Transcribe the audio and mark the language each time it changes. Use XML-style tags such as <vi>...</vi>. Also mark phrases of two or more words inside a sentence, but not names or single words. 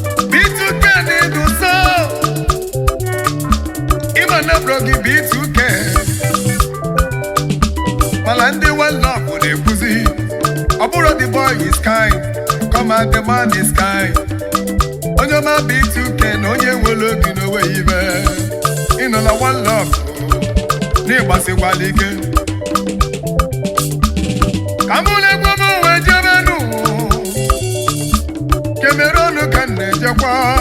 <ig>B two K dị ndụ so. Ị ma na bro gị B two K. Mana ndị One Love na-ekwuzi, ọ bụrụ</ig> <en>the boy is kind, come on, the man is kind.</en> <ig>Onye ọma B two K na onye nwere obi n'onwe ya ibe. Ị nọ na One Love, na ịgbasikwala ike. Ka mụ na-egwu m wee jebe nụ. Cameroon ka m na-ejekwa.</ig>